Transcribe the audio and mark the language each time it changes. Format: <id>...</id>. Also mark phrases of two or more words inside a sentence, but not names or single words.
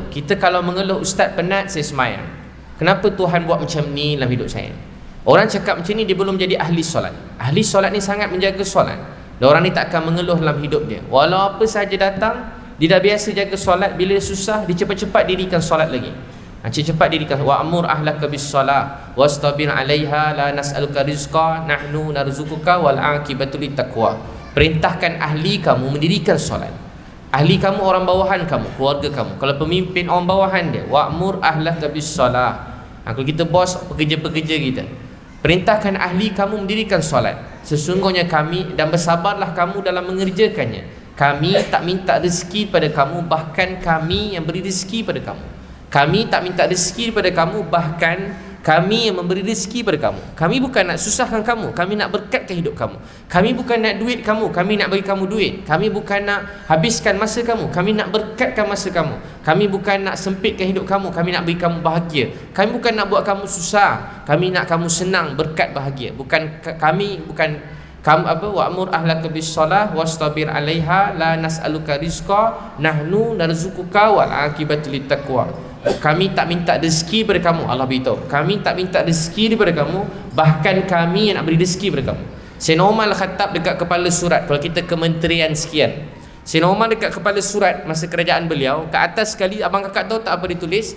<ms>Kita kalau mengeluh, ustaz penat saya semayang, kenapa Tuhan buat macam ni dalam hidup saya? Orang cakap macam ni, dia belum jadi ahli solat. Ahli solat ni sangat menjaga solat. Dan orang ni takkan mengeluh dalam hidup dia. Walau apa sahaja datang, dia dah biasa jaga solat. Bila susah, dia cepat-cepat dirikan solat lagi. Cepat dirikan.</ms> <ar>وأمر أهلك بالصلاة واصطبر عليها لا نسألك رزقا نحن نرزقك والعاقبة للتقوى.</ar> <ms>Perintahkan ahli kamu mendirikan solat. Ahli kamu orang bawahan kamu, keluarga kamu. Kalau pemimpin orang bawahan dia,</ms> <ar>وأمر أهلك بالصلاة.</ar> <ms>Kalau kita bos pekerja-pekerja kita, perintahkan ahli kamu mendirikan solat. Sesungguhnya kami, dan bersabarlah kamu dalam mengerjakannya. Kami tak minta rezeki pada kamu, bahkan kami yang beri rezeki pada kamu. Kami tak minta rezeki daripada kamu, bahkan kami yang memberi rezeki pada kamu. Kami bukan nak susahkan kamu, kami nak berkatkan hidup kamu. Kami bukan nak duit kamu, kami nak bagi kamu duit. Kami bukan nak habiskan masa kamu, kami nak berkatkan masa kamu. Kami bukan nak sempitkan hidup kamu, kami nak bagi kamu bahagia. Kami bukan nak buat kamu susah, kami nak kamu senang, berkat, bahagia. Bukan kamu apa,</ms> <ar>وأمر أهلك بالصلاة واصطبر عليها لا نسألك رزقا نحن نرزقك والعاقبة للتقوى.</ar> <ms>Kami tak minta rezeki pada kamu, Allah beritahu. Kami tak minta rezeki daripada kamu, bahkan kami yang nak beri rezeki pada kamu. Sayyidina Umar Al-Khattab dekat kepala surat, kalau kita kementerian sekian, Sayyidina Umar dekat kepala surat masa kerajaan beliau, ke atas sekali abang kakak tahu tak apa ditulis?</ms>